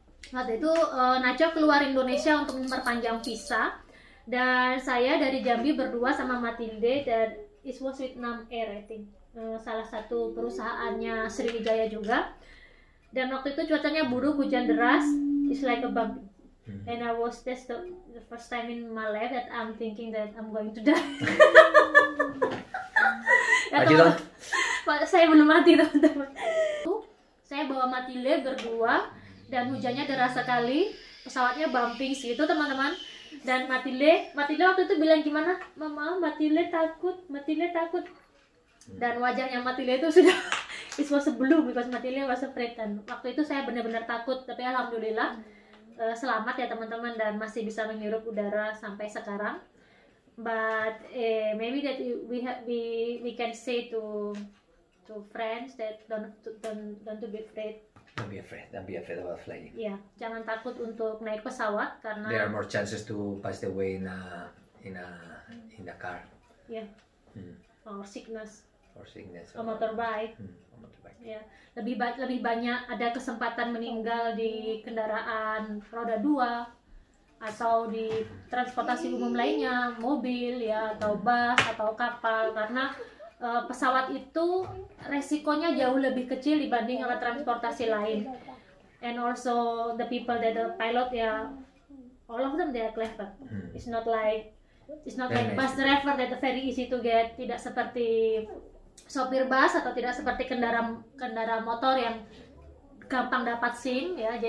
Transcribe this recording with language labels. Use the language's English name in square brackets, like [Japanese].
[Indonesian] Waktu itu Nacho keluar Indonesia untuk memperpanjang visa dan saya dari Jambi berdua sama Matilde, dan [English] it was Vietnam Air I think. [Indonesian] Salah satu perusahaannya Sriwijaya juga. Dan waktu itu cuacanya buruk, hujan deras, [English] it's like a bumpy. And I was that's the first time in my life that I'm thinking that I'm going to die. [Indonesian] Saya belum mati teman-teman. Saya bawa Matilde berdua dan hujannya deras sekali, pesawatnya bumping sih itu teman-teman. Dan Matilde waktu itu bilang gimana? Mama, Matilde takut. Dan wajahnya Matilde itu sudah [English] it was a blue because Matilde was afraid. [Indonesian] Dan waktu itu saya benar-benar takut, tapi alhamdulillah selamat ya teman-teman dan masih bisa menghirup udara sampai sekarang. [English] But maybe that we can say to friends that don't be afraid. Don't be afraid about flying. [Indonesian] Ya, jangan takut untuk naik pesawat karena [English] There are more chances to pass the way in a car. Ya. Or sickness. Or [Indonesian] motorbike. Ya, lebih banyak ada kesempatan meninggal di kendaraan roda 2 atau di transportasi umum lainnya, mobil ya, atau bus atau kapal, karena pesawat itu resikonya jauh lebih kecil dibanding alat transportasi lain. [English] And also the people that the pilot ya, all of them they are clever. It's not like bus driver that very easy to get. [Indonesian] Tidak seperti sopir bus atau tidak seperti kendara motor yang gampang dapat SIM ya.